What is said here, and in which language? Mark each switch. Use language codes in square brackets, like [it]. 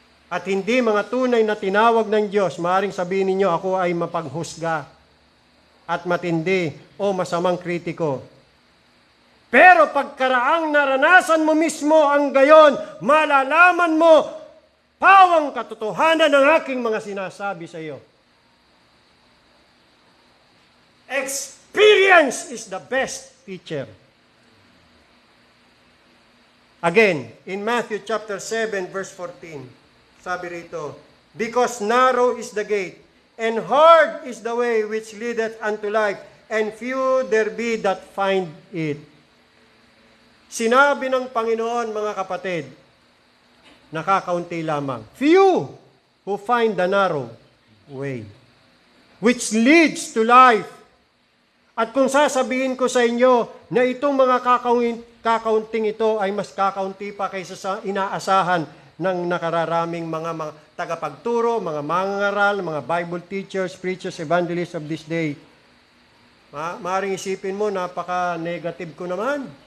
[tl] At hindi mga tunay na tinawag ng Diyos, maaaring sabihin ninyo, ako ay mapaghusga at matindi o masamang kritiko. Pero pagkaraang naranasan mo mismo ang gayon, malalaman mo, pawang katotohanan ng aking mga sinasabi sa iyo. [en] Experience is the best teacher. Again, in Matthew chapter 7, verse 14, [tl] sabi rito, [en] because narrow is the gate, and hard is the way which leadeth unto life, and few there be that find it. [tl] Sinabi ng Panginoon, mga kapatid, nakakaunti lamang. [en] Few who find the narrow way, which leads to life. [tl] At kung sasabihin ko sa inyo na itong mga kakaunting ito ay mas kakaunti pa kaysa sa inaasahan ng nakararaming mga tagapagturo, mga mangangaral, mga [en] Bible teachers, preachers, evangelists of this day, [tl] maaaring isipin mo, napaka-negative ko naman.